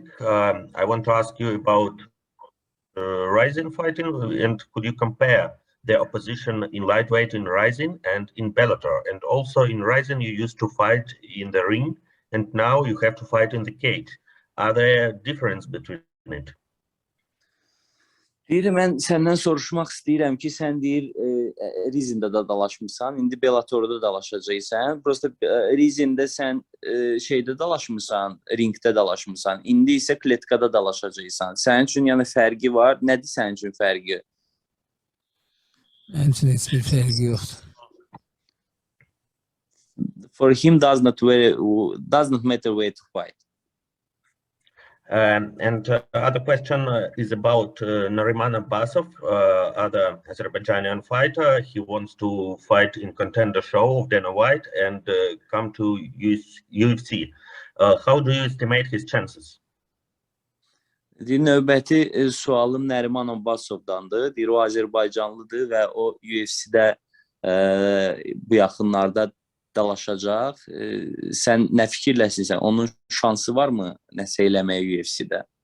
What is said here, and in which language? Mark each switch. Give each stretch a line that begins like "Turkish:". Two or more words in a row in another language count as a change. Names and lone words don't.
English: I want to ask you about Rizin fighting, and could you compare the opposition in lightweight in Rizin and in Bellator? And also in Rizin, you used to fight in the ring, and now you have to fight in the cage. Are there differences between it?
Azerbaijani: Deyir, mən səndən soruşmaq istəyirəm ki, sən deyir Rizində də dalaşmısan, indi Bellatorda dalaşacaqsan. Prosta Rizində sən şeydə dalaşmısan, ringdə dalaşmısan. İndi isə kletkada dalaşacaqsan. Sənin üçün yəni fərqi var. Nədir sənin üçün fərqi? Mənim üçün heç bir fərqi yoxdur.
English: For him does not matter where to fight. And other question is about Nariman Abbasov, other Azerbaijani fighter. He wants to fight in contender show of Dana White and come to UFC. How do you estimate his chances?
Azerbaijani: Deyir, növbəti sualım Nəriman Abbasovdandır. Deyir, o Azərbaycanlıdır və o UFC-də bu yaxınlarda dalaşacaq. Sən nə fikirləşirsən? Onun şansı varmı nəsə eləməyə UFC-də?